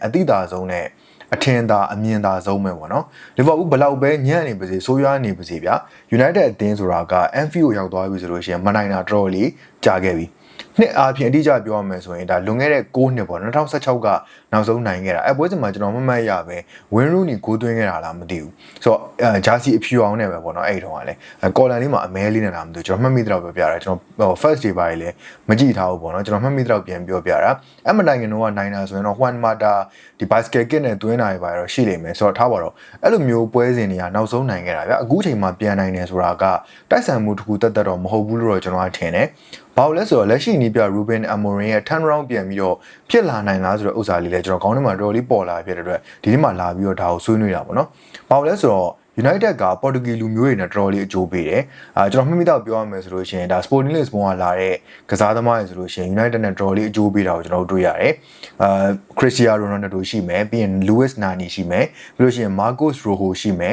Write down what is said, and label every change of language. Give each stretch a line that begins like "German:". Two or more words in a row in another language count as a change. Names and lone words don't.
Burmese: အတိအသာဆုံးနဲ့အထင်သာအမြင်သာဆုံးပဲပေါ့နော်။ Liverpool ဘလောက်ပဲညံ့နေပါစေဆိုးရွားနေပါစေဗျာ။ United အသင်းဆိုတာက Anfield ကိုရောက်သွားပြီဆိုလို့ရှိရင်မနိုင်တာတော်တော်လေးကြာခဲ့ပြီ။နှစ်အားဖြင့်အတိအကျပြောရမယ်ဆိုရင်ဒါလွ န်ခဲ့တဲ့6နှစ်ပေါ့2016ကနောက်ဆုံးနိုင်ခဲ့တာအဲပွဲစဉ်မှာကျွန်တော်မှတ်ရပဲ Wayne Rooney ဂိုးသွင်းခဲ့တာလားမသိဘူးဆိုတော့ဂျာစီအဖြူအောင်နဲ့ပဲပေါ့နော်အဲ့တုန်းကလည်းကော်လန်လေးမှာအမဲလေးနဲ့တာမသိဘူး ကျွန်တော်မှတ်မိတော့ပြောပြတာကျွန်တော်
English: first day
Burmese: ပိုင်းလည်းမကြည့်ထားဘူးပေါ့နော်ကျွန်တော်မှတ်မိတော့ပြန်ပြောပြတာအဲ့မတိုင်ခင်တော့နိုင်တာဆိုရင်တော့ Juan Mata ဒီ
English: bicycle kick
Burmese: နဲ့သွင်းတာပဲတော့ရှိလိမ့်မယ်ဆိုတော့ထားပါတော့အဲ့လိုမျိုးပွဲစဉ်တွေကနောက်ဆုံးနိုင်ခဲ့တာဗျအခုချိန်မှာပြန်နိုင်တယ်ဆိုတာကတိုက်ဆိုင်မှုတစ်ခုတက်တော့မဟုတ်ဘူးလို့တော့ကျွန်တော်ကထင်တယ်ဘာလို့လဲဆိုတော့လက်ရှိနီးပြ Ruben Amorim ရဲ့
English: turn around
Burmese: ပြန်ပြီးတော့ဖြစ်လာနိုင်လားဆိုတဲ့ဥစ္စာလေးလည်းကျွန်တော်ခေါင်းထဲမှာတော်တော်လေးပေါ်လာဖြစ်တဲ့အတွက်ဒီနေ့မှလာပြီးတော့ဒါကိုဆွေးနွေးတာပေါ့နော်ဘာလို့လဲဆိုတော့United က Portuguese လူမျိုးတွေနဲ့တော်တော်လေးအကျိုးပေးတယ်။ကျွန်တော်မှ တ်မိတော့ပြောရမယ်ဆိုလို့ရှိရင်ဒါ Sporting Lisbon ကလာတဲ့ကစားသမားတွေဆိုလို့ရှိရင် United နဲ့တော်တော်လေးအကျိုးပေးတာကိုကျွန်တော်တို့တွေ့ရတယ်။ Cristiano Ronaldo ရှိမယ်ပြီးရင် Luis Nani ရှိမယ်ပြီးလို့ရှိရင် Marcos Rojo ရှိမယ်